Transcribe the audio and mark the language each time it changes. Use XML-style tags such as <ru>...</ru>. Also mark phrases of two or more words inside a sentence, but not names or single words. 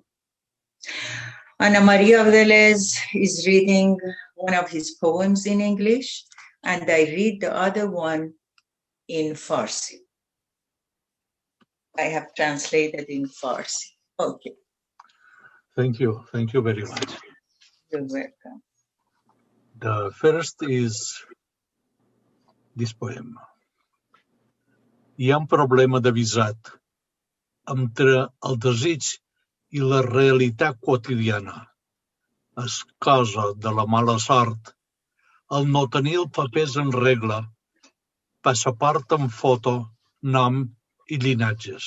<en>Ana Maria Velez is reading one of his poems in English, and I read the other one in Farsi. I have translated in Farsi. Okay. Thank you very much. You're welcome. The first is this poem.</en> <ca>Hi ha un problema de visat entre el desig i la realitat quotidiana, és cosa de la mala sort el no tenir els papers en regla, passaport amb foto, nom i llinatges.</ca>